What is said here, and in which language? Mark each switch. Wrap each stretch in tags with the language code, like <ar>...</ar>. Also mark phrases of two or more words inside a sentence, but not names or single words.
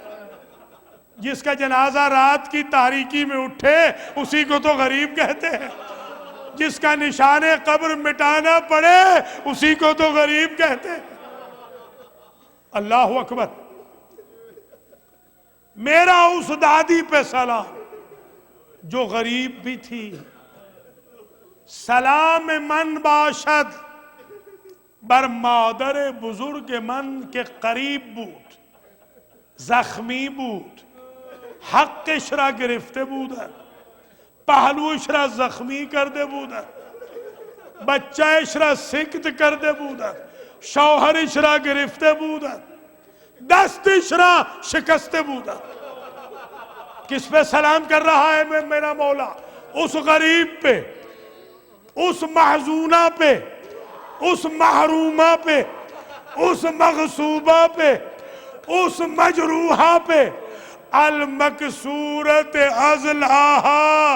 <ur>جس کا جنازہ رات کی تاریکی میں اٹھے اسی کو تو غریب کہتے ہیں. جس کا نشان قبر مٹانا پڑے اسی کو تو غریب کہتے ہیں.</ur> <ar>اللہ اکبر.</ar> <ur>میرا اس دادی پہ سلام جو غریب بھی تھی.</ur> <fa>سلام من باشد بر مادر بزرگ من کے قریب بود، زخمی بود، حقش را گرفته بودن، پهلوش را زخمی کرده بودن، بچهش را سکت کرده بودن، شوهرش را گرفته بودن، دستش را شکسته بودن.</fa> <ur>کس پہ سلام کر رہا ہے میرا مولا؟ اس غریب پہ، اس محزونہ پہ، اس محرومہ پہ، اس مغصوبہ پہ، اس مجروحہ پہ.</ur> <ar>المکسورت ازلہا.</ar>